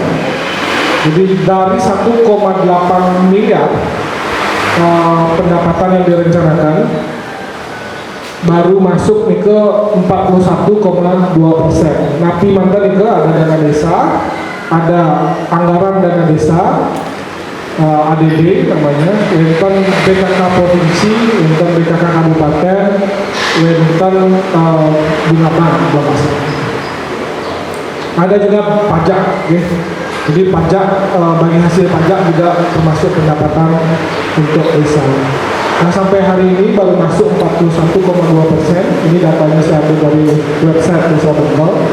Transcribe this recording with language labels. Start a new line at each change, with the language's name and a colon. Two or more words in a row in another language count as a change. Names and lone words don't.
Indonesian: Jadi dari 1,8 miliar pendapatan yang direncanakan baru masuk nih ke 41,2%. Napi mantan itu ada dana desa, ada anggaran dana desa, ADB namanya, wenten BKK provinsi, wenten BKK kabupaten, wenten bunga bank, ada juga pajak, ya. Jadi pajak bagi hasil pajak juga termasuk pendapatan untuk desa. Nah sampai hari ini baru masuk 41,2%. Ini datanya saya ambil dari website Desa Bengkel.